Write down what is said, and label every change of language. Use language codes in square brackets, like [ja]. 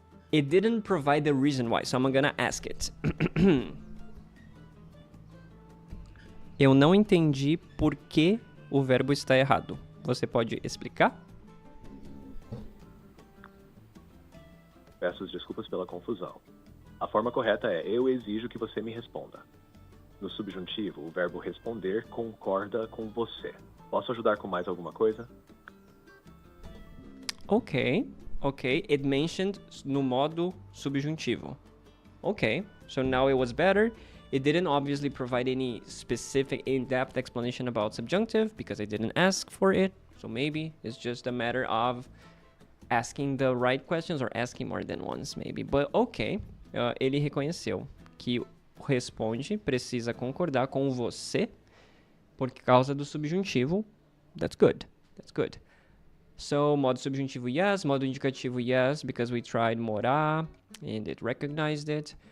[en] It didn't provide the reason why, so I'm gonna ask it. [pt] Eu não entendi por que o verbo está errado. Você pode explicar? Peço desculpas pela confusão. A forma correta é: eu exijo que você me responda. No subjuntivo, o verbo responder concorda com você. Posso ajudar com mais alguma coisa? [en] Okay. It mentioned [pt] no modo subjuntivo. [en] Okay, so now it was better. It didn't obviously provide any specific in-depth explanation about subjunctive because I didn't ask for it. So maybe it's just a matter of asking the right questions or asking more than once, maybe. But okay, [pt] ele reconheceu que o responde precisa concordar com você por causa do subjuntivo. [en] That's good. So, modo subjuntivo, yes. Modo indicativo, yes, because we tried morar and it recognized it.